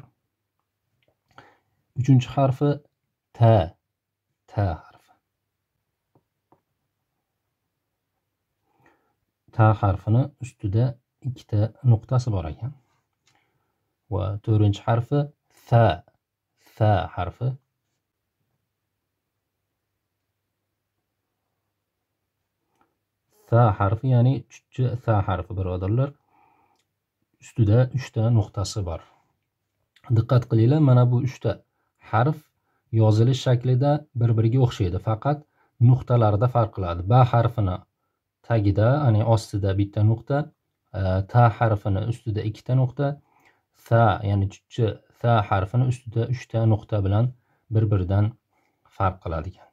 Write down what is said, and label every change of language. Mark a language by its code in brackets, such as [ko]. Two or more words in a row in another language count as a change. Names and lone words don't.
[uz] Uchinchi harfi ta. Ta harfi. Ta harfini ustida ikkita nuqtasi bor ekan. Va to'rtinchi harfi fa. Fa harfi. Fa harfi, ya'ni chuchcha fa harfi birodarlar. Ustida 3 ta nuqtasi bor. Diqqat qilinglar, mana bu 3 ta harf yozilish shaklida bir-biriga o'xshaydi, faqat nuqtalarda farq qiladi. Ba harfini tagida, ya'ni ostida bitta nuqta, ta harfini ustida ikkita nuqta, fa, ya'ni chuchcha fa harfini ustida 3 ta nuqta bilan bir-biridan farq qiladi ekan.